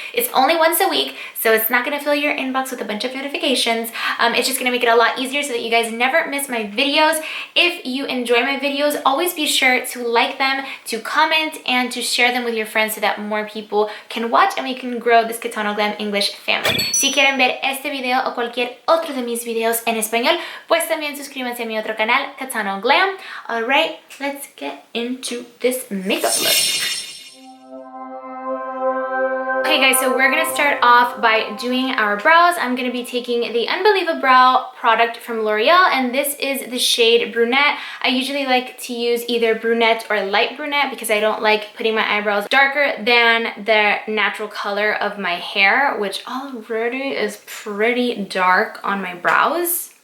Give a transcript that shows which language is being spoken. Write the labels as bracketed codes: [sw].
[en] It's only once a week, so it's not gonna fill your inbox with a bunch of notifications. It's just gonna make it a lot easier so that you guys never miss my videos. If you enjoy my videos, always be sure to like them, to comment, and to share them with your friends so that more people can watch and we can grow this CATANO GLAM English family. [es] Si quieren ver este video o cualquier otro de mis videos en español, pues también suscríbanse a mi otro canal, CATANO GLAM. [en] Alright, let's get into this makeup look. Okay guys, so we're gonna start off by doing our brows. I'm gonna be taking the Unbelievable Brow product from L'Oreal, and this is the shade Brunette. I usually like to use either brunette or light brunette because I don't like putting my eyebrows darker than the natural color of my hair, which already is pretty dark on my brows.